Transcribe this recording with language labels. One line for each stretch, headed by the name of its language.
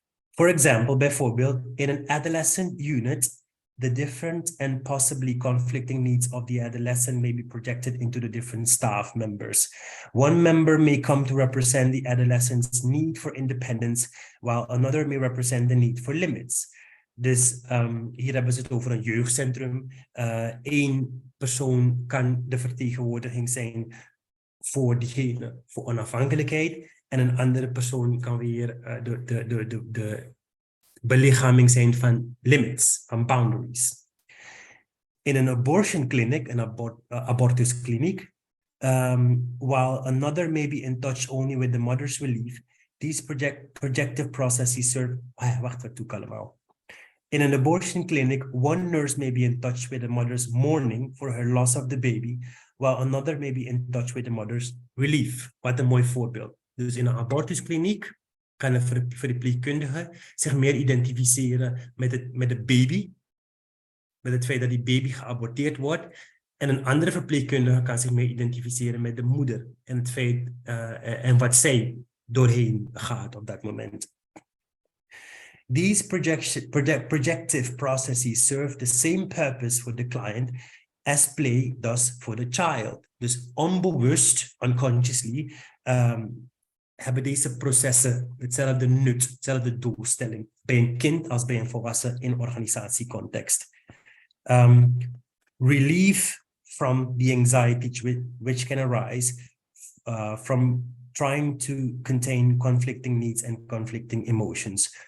English: For example, bijvoorbeeld, in an adolescent unit, the different and possibly conflicting needs of the adolescent may be projected into the different staff members. One member may come to represent the adolescent's need for independence, while another may represent the need for limits.
Dutch: Dus hier hebben ze het over een jeugdcentrum. Eén persoon kan de vertegenwoordiging zijn voor diegene, voor onafhankelijkheid. En een andere persoon kan weer de belichaming zijn van limits, van boundaries.
English: In an abortion clinic,
Dutch: een abortuskliniek,
English: while another may be in touch only with the mother's relief, these projective processes serve...
Dutch: wacht, wat doe ik allemaal?
English: In an abortion clinic, one nurse may be in touch with the mother's mourning for her loss of the baby, while another may be in touch with the mother's relief.
Dutch: Wat een mooi voorbeeld. Dus in een abortuskliniek kan een verpleegkundige zich meer identificeren met de baby, met het feit dat die baby geaborteerd wordt. En een andere verpleegkundige kan zich meer identificeren met de moeder en het feit en wat zij doorheen gaat op dat moment.
English: These projective processes serve the same purpose for the client as play does for the child.
Dutch: Dus onbewust, unconsciously, hebben deze processen hetzelfde nut, hetzelfde doelstelling bij een kind als bij een volwassen in organisatiecontext.
English: Relief from the anxiety which can arise from trying to contain conflicting needs and conflicting emotions.